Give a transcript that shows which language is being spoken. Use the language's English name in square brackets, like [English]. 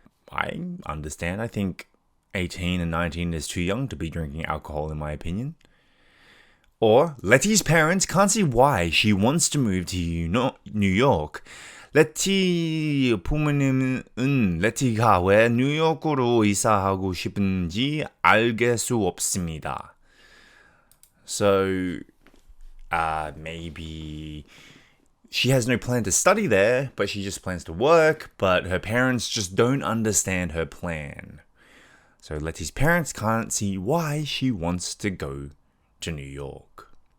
[English] I understand. I think 18 and 19 is too young to be drinking alcohol, in my opinion. Or, Letty's parents can't see why she wants to move to New York. [Korean] 레티 부모님은 레티가 왜 뉴욕으로 이사하고 싶은지 알 수 없습니다. [English] So, maybe she has no plan to study there, but she just plans to work, but her parents just don't understand her plan. So Letty's parents can't see why she wants to go to New York.